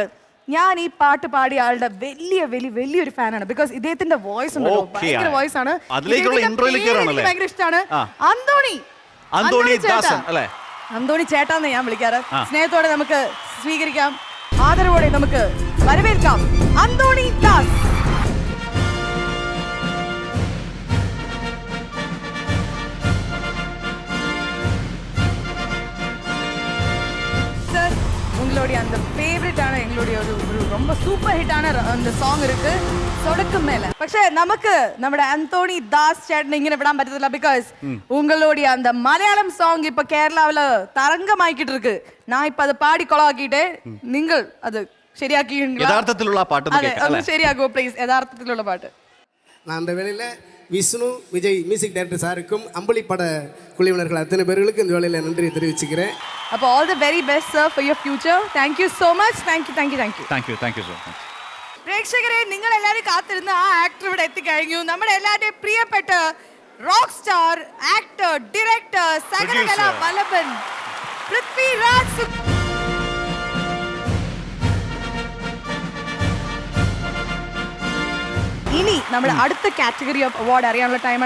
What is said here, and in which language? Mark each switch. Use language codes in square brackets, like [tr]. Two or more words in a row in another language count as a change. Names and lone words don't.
[ml] ഞാൻ ഈ പാട്ട് പാടിയ ആളുടെ വലിയൊരു ഫാനാണ്. ബിക്കോസ് ഇദ്ദേഹത്തിന്റെ വോയിസ് ഉണ്ട്, ഭയങ്കര വോയിസ് ആണ്. ഭയങ്കര ഇഷ്ടമാണ്. അന്തോണി ചേട്ടാന്ന് ഞാൻ വിളിക്കാറ്. സ്നേഹത്തോടെ നമുക്ക് സ്വീകരിക്കാം, ആദരവോടെ നമുക്ക് വരവേൽക്കാം അന്തോണി ദാസ്. [ta] அந்த ஃபேவரட் ஆன எங்களுடைய ஒரு ரொம்ப [en] super hit [ta] ஆன அந்த சாங் இருக்கு சொடக்கு மேல. [ml] പക്ഷേ നമുക്ക് നമ്മുടെ അന്തോണി ദാസ് ചേട്ടനെ ഇങ്ങനെ വിടാൻ പറ്റത്തില്ല. ബിക്കോസ് [ta] உங்களுடைய அந்த [ml] മലയാളം സോങ് ഇപ്പൊ കേരളാവില് തരംഗമായിക്കിട്ട് இருக்கு. ഞാൻ ഇപ്പൊ അത് പാടി കൊളാക്കിയിട്ട് നിങ്ങൾ അത് ശരിയാക്കി യഥാർത്ഥത്തിലുള്ള പാട്ട് ശരിയാക്കുമോ പ്ലീസ്? യഥാർത്ഥത്തിലുള്ള പാട്ട്. [ta] நான் அந்த வேளையில் விஷ்ணு விஜய் [en] music director [ta] சாருக்கும் அம்பளி பட குழுவினர்கள் அத்தனை பேர்களுக்கும் இந்த வேளையில் நன்றி தெரிவிச்சுக்கிறேன். [en] அப்போ all the very best sir for your future. Thank you so much. Thank you so much. [ml] പ്രേക്ഷകരെ, നിങ്ങൾ എല്ലാവരും കാത്തിരുന്ന ആ ആക്ടർ ഇവിടെ എത്തിക്കഴിഞ്ഞു. നമ്മുടെ എല്ലാവരുടെയും പ്രിയപ്പെട്ട [en] rock star, [ml] ആക്ടർ, ഡയറക്ടർ, സകലകലാ വല്ലഭൻ പൃഥ്വിരാജ്. ഇനി നമ്മുടെ അടുത്ത [en] category of award [ml] അറിയാനുള്ള ടൈമാണ്.